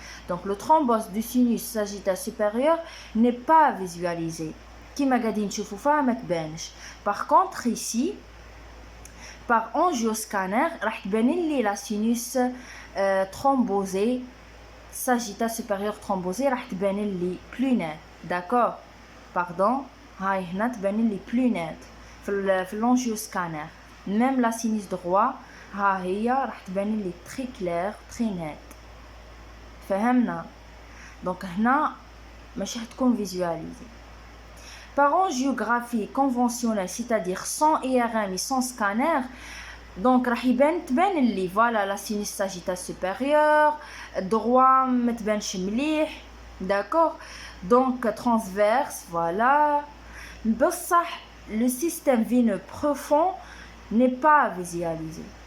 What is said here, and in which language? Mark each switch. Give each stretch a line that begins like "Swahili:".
French: Donc le thrombose du sinus sagittal supérieur n'est pas visualisé
Arabic: كيما قاعدين نشوفوا فيها ما تبانش.
French: Par contre ici par angioscanner
Arabic: راح تبان لي
French: la sinus thrombosée sagittal supérieur thrombosé راح تبان لي plus net, d'accord.
Arabic: Pardon, هاي هنا تبان لي
French: plus net
Arabic: في l'angioscanner.
French: même la sinus droit
Arabic: ها هي راح تبان لي
French: très clair très net.
Arabic: فهمنا؟ donc هنا ماشي حتكون visualisé.
French: Par angiographie conventionnelle, c'est-à-dire sans IRM et sans scanner, donc
Arabic: راح تبان لي
French: voilà la sinus sagittal supérieur droit
Arabic: ما تبانش مليح,
French: d'accord. donc transverse voilà. بصح le système veineux profond n'est pas visualisé.